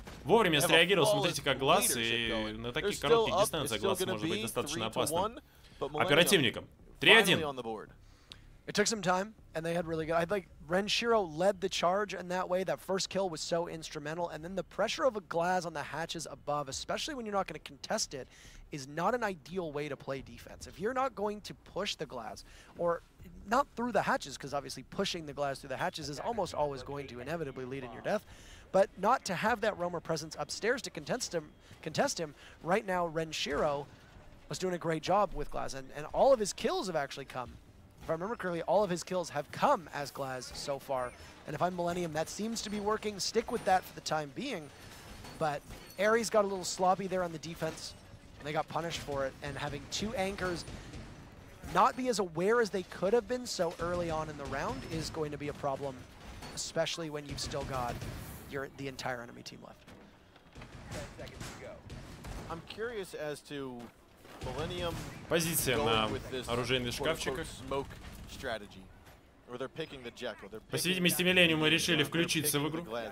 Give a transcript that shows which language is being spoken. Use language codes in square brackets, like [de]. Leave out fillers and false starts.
[ru] Вовремя среагировал, смотрите, как глаз, и на таких коротких дистанциях глаз может быть достаточно опасным оперативником. 3-1. [en] It took some time, and they had really good. I like Renshiro led the charge in that way. That first kill was so instrumental, and then the pressure of a glass on the hatches above, especially when you're not going to contest it, is not an ideal way to play defense. If you're not going to push the glass, or not through the hatches, because obviously pushing the glass through the hatches is almost always going to inevitably lead in your death, but not to have that roamer presence upstairs to contest him. Right now, Renshiro was doing a great job with glass, and all of his kills have actually come. If I remember correctly, all of his kills have come as Glaz so far. And if I'm Millenium, that seems to be working. Stick with that for the time being. But ARES got a little sloppy there on the defense, and they got punished for it. And having two anchors not be as aware as they could have been so early on in the round is going to be a problem, especially when you've still got the entire enemy team left. 10 seconds to go. I'm curious as to Millenium. [ru] Позиция на оружейных шкафчиках. По всей видимости, Millenium решили включиться в игру.